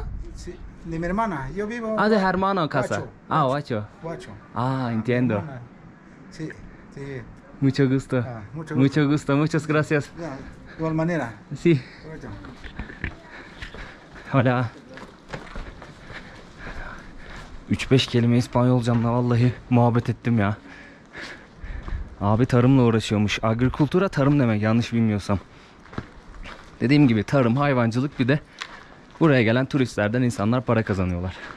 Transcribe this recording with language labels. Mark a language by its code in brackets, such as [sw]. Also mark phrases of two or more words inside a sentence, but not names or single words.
[es] Sí, de mi hermana. Yo vivo. Ah, de hermano casa. Huacho. Ah, Huacho. Huacho. Ah, entiendo. Mi hermana. Sí. Mucho gusto. Mucho gusto. Muchas gracias. Ya, de igual manera. Sí. Huacho. Hola. [tr] 3-5 kelime İspanyolcamla vallahi muhabbet ettim ya. Abi tarımla uğraşıyormuş. Agrikultura tarım demek yanlış bilmiyorsam. Dediğim gibi tarım, hayvancılık bir de buraya gelen turistlerden insanlar para kazanıyorlar.